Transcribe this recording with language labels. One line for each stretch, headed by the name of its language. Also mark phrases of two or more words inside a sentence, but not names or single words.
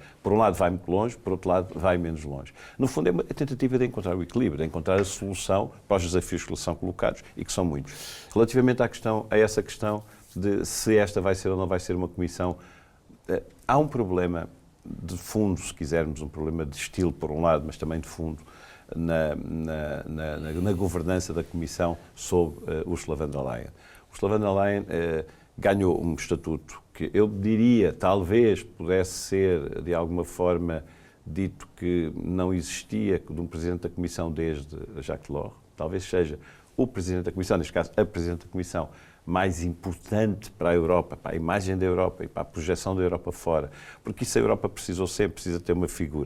Portuguese: Por um lado vai muito longe, por outro lado vai menos longe. No fundo, é uma tentativa de encontrar o equilíbrio, de encontrar a solução para os desafios que lhe são colocados, e que são muitos. Relativamente a essa questão de se esta vai ser ou não vai ser uma comissão, há um problema de fundo, se quisermos, um problema de estilo, por um lado, mas também de fundo, na governança da Comissão sob Ursula von der Leyen. Ursula von der Leyen ganhou um estatuto que eu diria, talvez pudesse ser, de alguma forma, dito que não existia de um Presidente da Comissão desde Jacques Delors. Talvez seja o Presidente da Comissão, neste caso a Presidente da Comissão, mais importante para a Europa, para a imagem da Europa e para a projeção da Europa fora, porque isso a Europa precisou sempre, precisa ter uma figura.